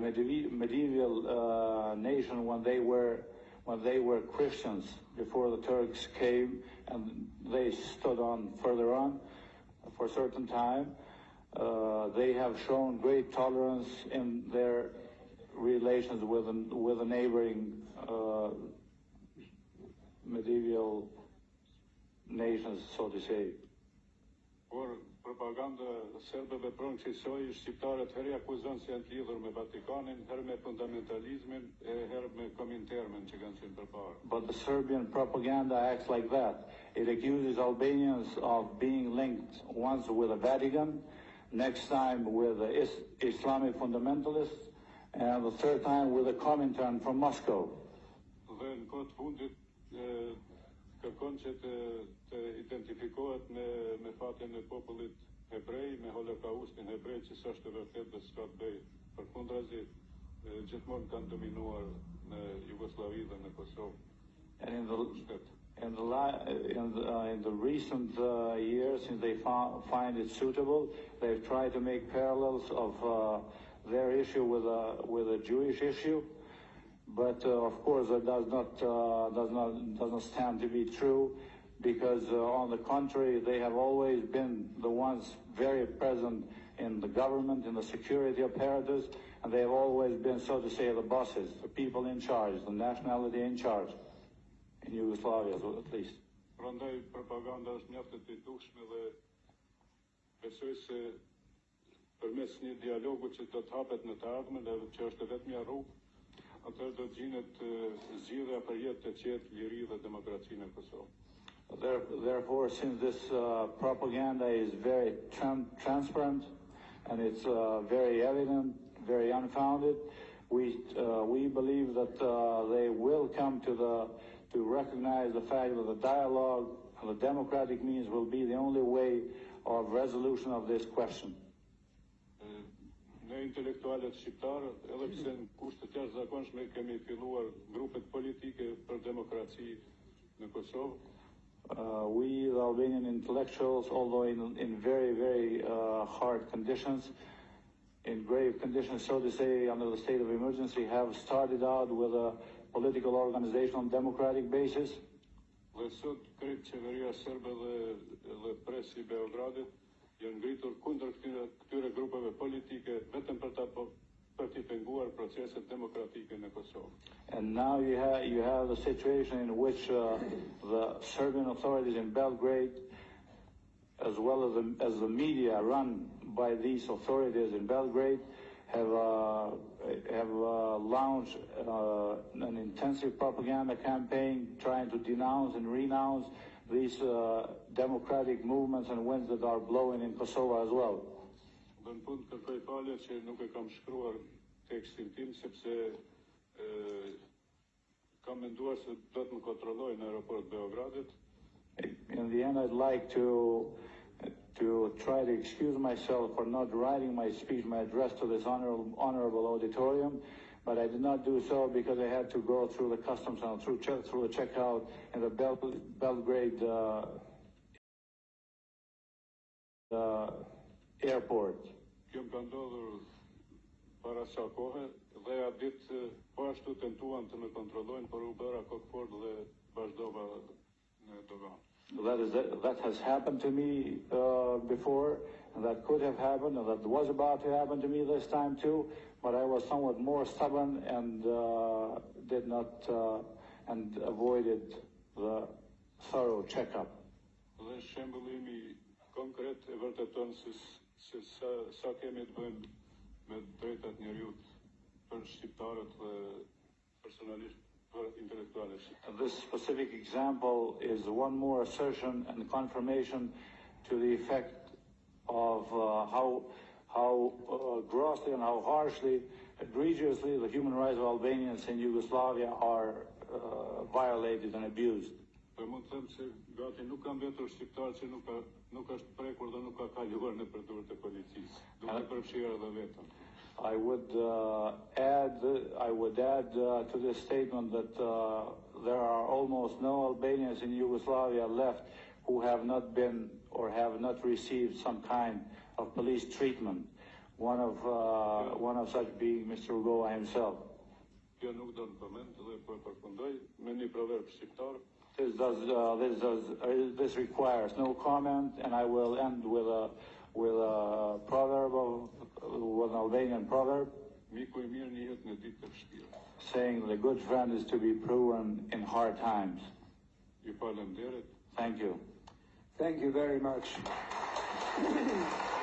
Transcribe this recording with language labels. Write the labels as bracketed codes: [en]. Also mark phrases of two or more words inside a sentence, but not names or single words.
[en] medieval nation when they were Christians before the Turks came and they stood on further on for a certain time, they have shown great tolerance in their relations with the neighboring medieval nations, so to say. [sq] Por propaganda serbe vepron qësoj, shqiptarët herë akuzon se janë të lidhur me Vatikanin, herë me fundamentalizmin, herë me Komintermin që kanë qenë përpara. [en] But the Serbian propaganda acts like that. It accuses Albanians of being linked once with the Vatican, next time with the Islamic fundamentalists, and the third time with the Comintern from Moscow. [sq] Dhe në kohë të fundit kërkon që të identifikohet me fatin e popullit hebrej, me holokaustin hebrej që s'është vërtet dhe s'ka të bëjë. Përkundrazi, gjithmonë kanë dominuar në Jugosllavi dhe në Kosovë. [en] And in the recent years, since they find it suitable, they've tried to make parallels of their issue with a Jewish issue. But of course, that does not stand to be true, because on the contrary, they have always been the ones very present in the government, in the security apparatus, and they have always been, so to say, the bosses, the people in charge, the nationality in charge, in Yugoslavia at least. [sq] Prandaj propaganda është mjaft e dukshme dhe besoj se përmes një dialogu që do të hapet në të ardhmen dhe që është vetëm rrugë, atëherë do të gjinet zgjidhja për jetë të qetë, liri dhe demokraci në Kosovë. [en] Therefore, since this propaganda is very transparent and it's very evident, very unfounded, we believe that they will come to recognize the fact that the dialogue and the democratic means will be the only way of resolution of this question. [sq] Ne intelektualët shqiptarë, edhe pse në kushte të jashtëzakonshme kemi filluar grupet politike për demokraci në Kosovë. [en] We, the Albanian intellectuals, although in very, very hard conditions, in grave conditions, so to say, under the state of emergency, have started out with a political organization on democratic basis. [sq] Dhe sot krejt qeveria serbe dhe presi I Beogradit janë ngritur kundër këtyre grupeve politike vetëm për t'i penguar proceset demokratike në Kosovë. [en] And now you have the situation in which the Serbian authorities in Belgrade, as well as the media run by these authorities in Belgrade, have launched an intensive propaganda campaign trying to denounce and renounce these democratic movements and winds that are blowing in Kosovo as well. [sq] Dhe në fund kërkoj falje që nuk e kam shkruar tekstin tim sepse kam menduar se do të më kontrolloj në aeroport Beogradit. [en] In the end, I'd like to try to excuse myself for not writing my speech, my address to this honorable auditorium, but I did not do so because I had to go through the customs and through the checkout in the Belgrade airport. [sq] Kjo më ka ndodhur para sa kohe dhe ja ditë po ashtu tentuan të më kontrollojnë, por u bëra kokfort dhe vazhdova në dogan. [en] That has happened to me before, that could have happened, and that was about to happen to me this time too, but I was somewhat more stubborn and did not and avoided the thorough checkup. [sq] Dhe shembullimi konkret e vërteton se sa kemi të bëjmë me drejtat njerëzit për shqiptarët dhe personalisht për intelektualët shqiptar. [en] This specific example is one more assertion and confirmation to the effect of how grossly and how harshly, egregiously, the human rights of Albanians in Yugoslavia are violated and abused. [sq] Po mund të them se gati nuk ka mbetur shqiptar që nuk është prekur dhe nuk ka kaluar në përdorjet e policisë, duke përfshirë edhe vetëm. [en] I would add to this statement that there are almost no Albanians in Yugoslavia left who have not been or have not received some kind of police treatment. One of such being Mr. Rugova himself. [sq] Kjo nuk do të përmend dhe po e përfundoj me një proverb shqiptar. [en] This requires no comment, and I will end with a proverb with an Albanian proverb. [sq] Miku I mirë njihet në ditë të vështira. [en] Saying the good friend is to be proven in hard times. [sq] Ju falenderoj. [en] Thank you. Thank you very much.